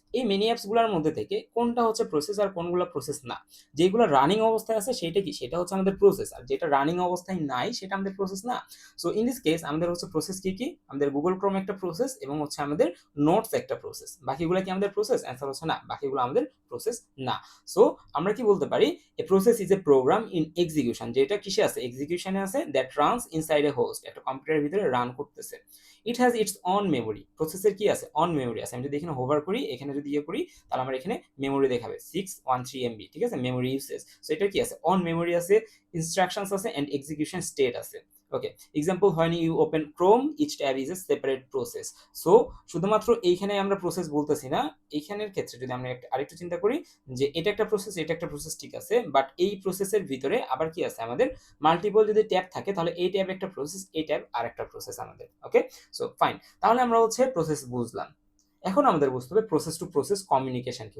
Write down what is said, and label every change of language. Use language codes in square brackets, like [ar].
[bn] এই many apps গুলার মধ্যে থেকে কোনটা হচ্ছে প্রসেস আর কোনগুলা প্রসেস না। যেগুলো রানিং অবস্থায় আছে সেটা কি? সেটা হচ্ছে আমাদের প্রসেস। আর যেটা রানিং অবস্থায় নাই সেটা আমাদের প্রসেস না। [en] so in this case [bn] আমাদের প্রসেস কি? আমাদের Google Chrome একটা প্রসেস এবং আমাদের নোটস একটা প্রসেস। বাকিগুলা কি আমাদের প্রসেস? অ্যান্সার হচ্ছে না। বাকিগুলো আমাদের প্রসেস না। সো আমরা কি বলতে পারি? [en] A process is a program in execution, [bn] যেটা কিসে আছে? এক্সিকিউশনে আছে, [en] that runs inside a host, [bn] একটা কম্পিউটারের ভিতরে রান করতেছে। [en] It has its own memory. [bn] প্রসেসের কি আছে? অন মেমোরি আছে। আমি যদি এখানে হোভার করি, এখানে যদি করি, তাহলে আমার এখানে মেমোরি দেখাবে 613 MB, ঠিক আছে? Memory usage. সো এটা কি আছে? অন মেমোরি আছে, ইনস্ট্রাকশনস আছে এন্ড এক্সিকিউশন স্টেট আছে। [en] Okay, example, when you open Chrome, each tab is a separate process. [bn] So শুধুমাত্র এইখানে আমরা প্রসেস বলতেছি না। এইখানের ক্ষেত্রে যদি আমরা আরেকটু চিন্তা করি যে এটা একটা প্রসেস, এটা একটা প্রসেস, ঠিক আছে। বাট এই প্রসেসের ভিতরে আবার কি আছে আমাদের? মাল্টিপল যদি ট্যাব থাকে তাহলে এই ট্যাব একটা প্রসেস, এই ট্যাব আরেকটা প্রসেস আমাদের। ওকে? So fine. তাহলে আমরা প্রসেস বুঝলাম। এখন আমাদের বুঝতে হবে প্রসেস টু প্রসেস কমিউনিকেশন কি?